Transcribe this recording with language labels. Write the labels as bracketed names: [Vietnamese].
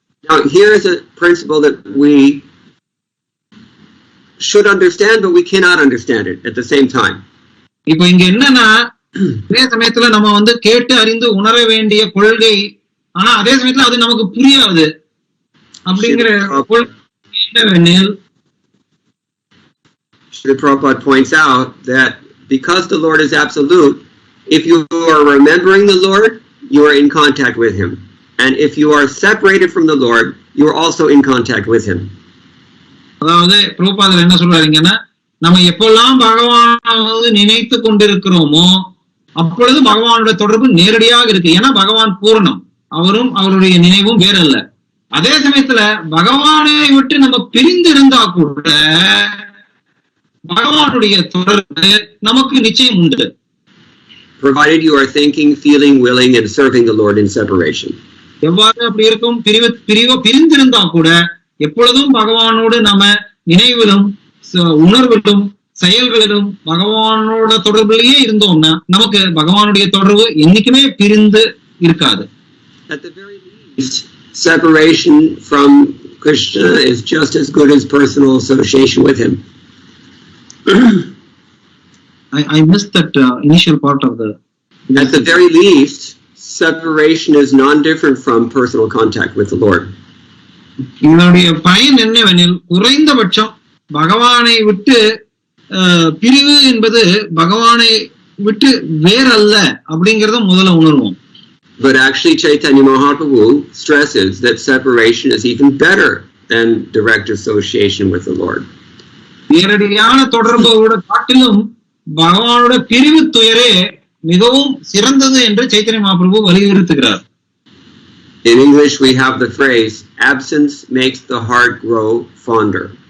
[English] Now here is a principle that we should understand, but we cannot understand it at the same time. [Tamil] இப்போ இங்க என்னன்னா, அதே சமயத்துல நம்ம கேட்டு அறிந்து உணர வேண்டிய கொள்கை, ஆனா அதே சமயத்துல அது நமக்கு புரியாது அப்படிங்கிற என்னவெனில், [English] Srila Prabhupada points out that because the Lord is absolute, if you are remembering the Lord, you are in contact with him. And if you are separated from the Lord, you are also in contact with him. [Tamil] அதாவது பிரபுபாதர் என்ன சொல்றாருங்கன்னா, நம்ம எப்பெல்லாம் பகவானை நினைத்து கொண்டிருக்கிறோமோ அப்பொழுது பகவானுடைய தொடர்பு நேரடியாக இருக்கு. ஏன்னா பகவான் பூரணம், அவரும் அவருடைய நினைவும் வேறல்ல. அதே சமயத்துல பகவானை விட்டு நம்ம பிரிந்து இருந்தா கூட பகவானுடைய தொடர்பு நமக்கு நிச்சயம் உண்டு. [English] Provided you are thinking, feeling, willing, and serving the Lord in separation. [Tamil] எவ்வாறு அப்படி இருக்கும்? பிரிந்திருந்தா கூட எப்பொழுதும் பகவானோடு நம்ம நினைவிலும் உணர்விலும் செயல்களிலும் பகவானோட தொடர்பிலேயே இருந்தோம்னா நமக்கு பகவானுடைய தொடர்பு என்னைக்குமே பிரிந்து இருக்காது. [English] At the very least, separation from Krishna is just as good as personal association with him. I missed that initial part of the. At the very least, separation is non-different from personal contact with the Lord. [Tamil] இதனுடைய பயன் என்னவெனில் குறைந்தபட்சம் பகவானை விட்டு பிரிவு என்பது பகவானை விட்டு வேறல்ல அப்படிங்கறத முதல்ல உணர்வோம். [English] But actually Chaitanya Mahaprabhu stresses that separation is even better than direct association with the Lord. [Tamil] நேரடியான தொடர்போட காட்டிலும் பகவானோட பிரிவு துயரே மிகவும் சிறந்தது என்று Chaitanya Mahaprabhu வலியுறுத்துகிறார். [English] In English we have the phrase absence makes the heart grow fonder.